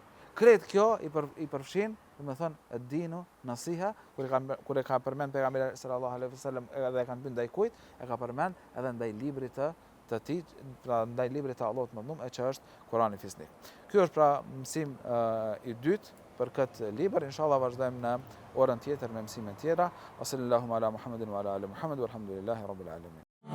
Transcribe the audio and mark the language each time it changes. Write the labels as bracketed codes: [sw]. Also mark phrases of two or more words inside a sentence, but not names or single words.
[sq] Krejt kjo i përfshin, domethënë [ar] الدين نصيحة, [sq] kur e ka përmend pejgamberi [ar] صلى الله عليه وسلم [sq] edhe e kanë bën ndaj kujt, e ka përmend edhe ndaj librit të tij, pra ndaj librit të Allahut më dhëm, që është Kurani fisnik. Ky është pra mësim i dytë për këtë libër. Inshallah vazhdojmë në orën tjetër me mësime tjera. [ar] صلى الله على محمد وعلى آل محمد والحمد لله رب العالمين.